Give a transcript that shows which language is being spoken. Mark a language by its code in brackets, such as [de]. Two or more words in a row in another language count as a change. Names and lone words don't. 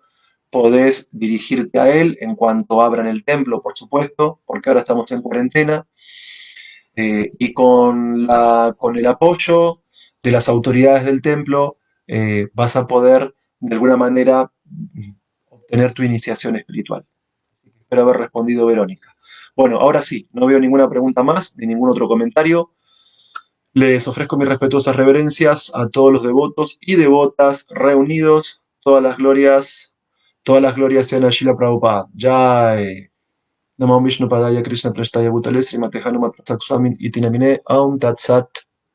[es] Podés dirigirte a él en cuanto abran el templo, por supuesto, porque ahora estamos en cuarentena, y con el apoyo de las autoridades del templo vas a poder de alguna manera obtener tu iniciación espiritual. Espero haber respondido, Verónica. Bueno, ahora sí, no veo ninguna pregunta más ni ningún otro comentario. Les ofrezco mis respetuosas reverencias a todos los devotos y devotas reunidos. Todas las glorias sean a Srila Prabhupada. Jai. [sa] Namo Vishnu Padaya Krishna Prashtaya Bhutale Srimate Hanumat Prasak Swamin Iti Namine Aum Tat Sat.